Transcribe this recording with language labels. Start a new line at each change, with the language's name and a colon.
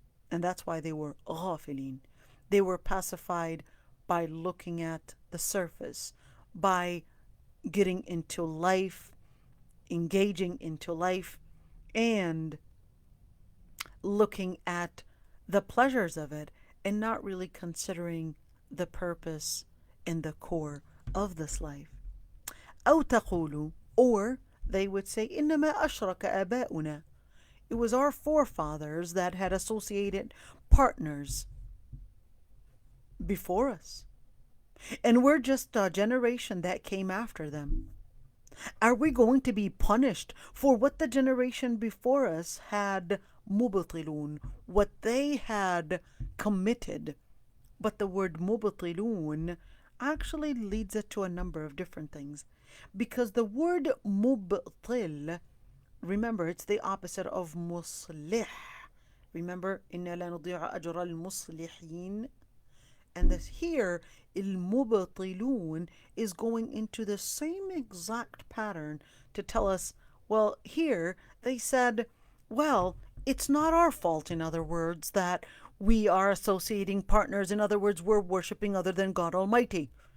English: And that's why they were ghafilin. They were pacified by looking at the surface, by getting into life, engaging into life, and looking at the pleasures of it, and not really considering the purpose and the core of this life.
Arabic: أو تقولوا,
English: or they would say,
Arabic: إنما أشرك آباؤنا.
English: It was our forefathers that had associated partners before us, and we're just a generation that came after them. Are we going to be punished for what the generation before us had mubtilun, what they had committed? But the word mubtilun actually leads it to a number of different things, because the word mubtil, remember, it's the opposite of muslih. Remember,
Arabic: إِنَّا لَا نُضِيعُ أَجْرَ الْمُصْلِحِينَ.
English: And this here, il-mubtilun, is going into the same exact pattern to tell us, well, here they said, well, it's not our fault, in other words, that we are associating partners. In other words, we're worshiping other than God Almighty.